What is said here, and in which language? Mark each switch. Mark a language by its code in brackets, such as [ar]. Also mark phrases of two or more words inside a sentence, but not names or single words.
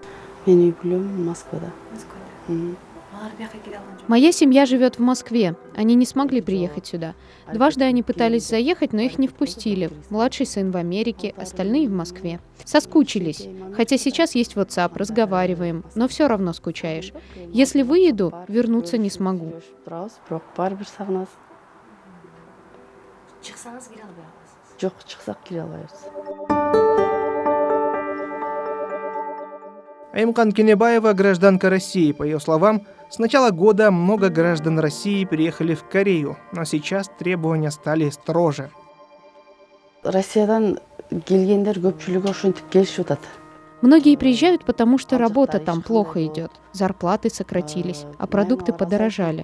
[ru] Моя семья живет в Москве. Они не смогли приехать сюда. Дважды они пытались заехать, но их не впустили. Младший сын в Америке, остальные в Москве. Соскучились. Хотя сейчас есть WhatsApp, разговариваем, но все равно скучаешь. Если выеду, вернуться не смогу. [ky] Шықсаңыз келе албай қаласыз. Жоқ, шықсақ келе албайбыз. [ru] Аймкан Кенебаева – гражданка России. По ее словам, с начала года много граждан России переехали в Корею, но сейчас требования стали строже. [ky] Россиядан келгендер көпчүлүгү ошентип келишип атат. [ru] Многие приезжают, потому что работа там плохо идет, зарплаты сократились, а продукты подорожали.